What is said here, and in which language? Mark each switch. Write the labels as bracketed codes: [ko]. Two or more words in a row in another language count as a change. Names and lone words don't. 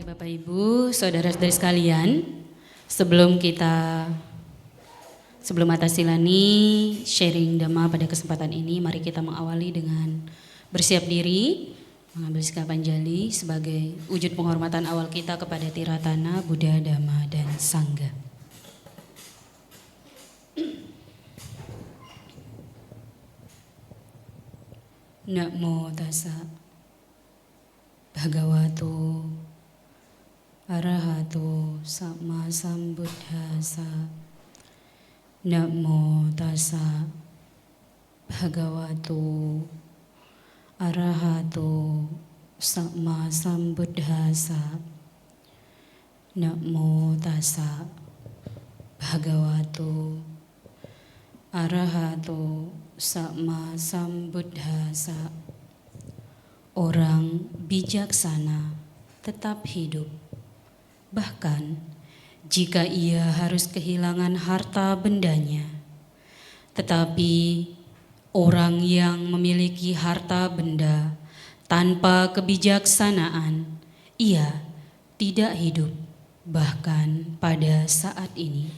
[id] Ibu, saudara-saudari sekalian, sebelum Atasilani sharing Dhamma pada kesempatan ini, mari kita mengawali dengan bersiap diri, mengambil sikap Anjali sebagai wujud penghormatan awal kita kepada Tiratana, Buddha, Dhamma, dan Sangha. [pi] Namo tassa bhagavato arahato sama sambuddhassa. Namo tassa bhagavato arahato sama sambuddhassa. Namo tassa bhagavato arahato sama sambuddhassa. [id] Orang bijaksana tetap hidup, bahkan jika ia harus kehilangan harta bendanya. Tetapi orang yang memiliki harta benda tanpa kebijaksanaan, ia tidak hidup bahkan pada saat ini.